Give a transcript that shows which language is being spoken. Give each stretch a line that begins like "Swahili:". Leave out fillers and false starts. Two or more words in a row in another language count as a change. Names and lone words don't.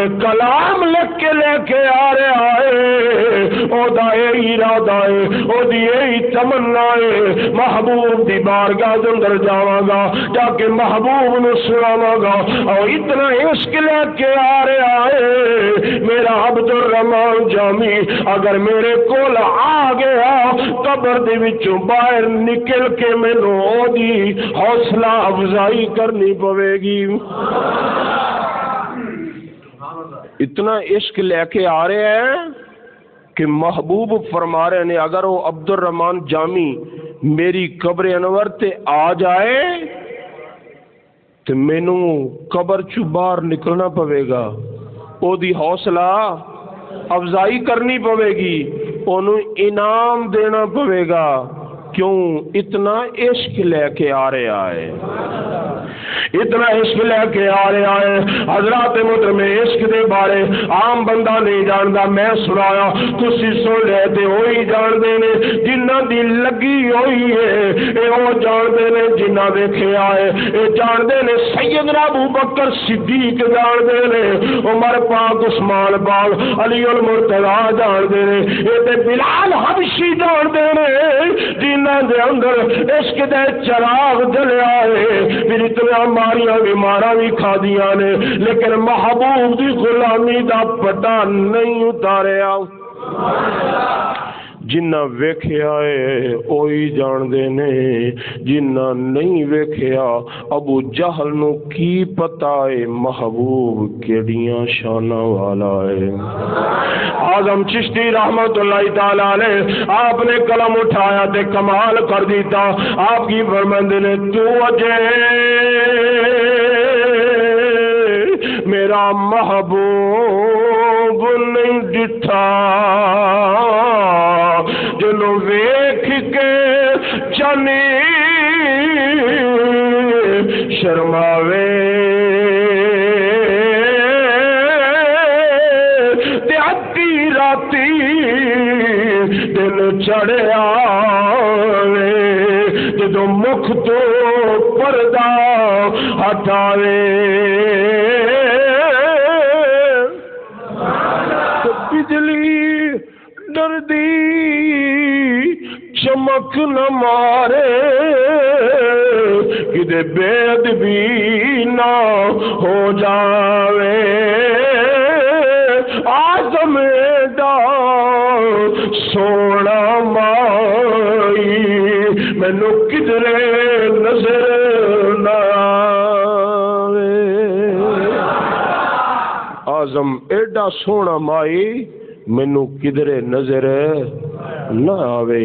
Punjabi: کلام لکھ کے لے کے آ رہے آئے، او دا اے ارادہ ہے، او دی اے تمنا ہے محبوب دی بارگاہ دے اندر جاواں گا جا کے محبوب نو سناواں گا، اور اتنا عشق لے کے آ رہے آئے میرا عبد الرحمن جامی اگر میرے کول آ گیا قبر دے وچوں باہر نکل کے مینوں او دی حوصلہ افزائی کرنی پوے گی۔
Urdu: اتنا عشق لے کے آ رہے ہیں کہ محبوب فرما رہے ہیں اگر وہ
Punjabi: عبد الرحمن جامی میری قبر انور تے آ جائے تے مینوں قبر چوں باہر نکلنا پوے گا، او دی حوصلہ افزائی کرنی پوے گی، انہوں انعام دینا پوے گا، کیوں اتنا عشق لے کے آ رہا ہے، اتنا عشق لے کے آ رہا ہے۔ حضرات محترم عشق دے بارے عام بندہ نہیں جاندا، میں سنایا تسی سن لے تے ہوئی جاندے نے، جنہاں دی لگی ہوئی ہے اے او جاندے نے، جنہاں ویکھیا ہے اے جاندے نے۔ سیدنا ابو بکر صدیق جاندے نے، عمر پاک، عثمان پاک، علی المرتضی جاندے نے، اے تے بلال حبشی جاندے نے، جنہاں دے اندر عشق دے چراغ جلیا ہے، پھر اتنا ماریاں بیماراں بھی کھا دیاں نے، لیکن محبوب دی غلامی دا پٹا نہیں اتاریا۔ جنہ ویکھیا ہے اوہی جاندے نے، جنہ نہیں ویکھیا ابو جہل نو کی پتا ہے محبوب کیڑیاں شاناں والا ہے۔ اعظم چشتی رحمت اللہ تعالی علیہ آپ نے قلم اٹھایا تے کمال کر دیتا، آپ کی فرماندے نے تو اجے میرا محبوب نہیں ڈٹھا، جنوں ویکھ کے چنی شرماوے، تے اتی راتی دل چڑھیا وے، جدوں مکھ تو پردہ ہٹاوے، بجلی ڈردی چمک نہ مارے، کدے بے ادبی نہ ہو جاوے، اعظم دا سونا مائی مینوں کدرے نظر نہ آوے۔ اعظم ایڈا سونا مائی مینوں کدرے نظر نہ آوے۔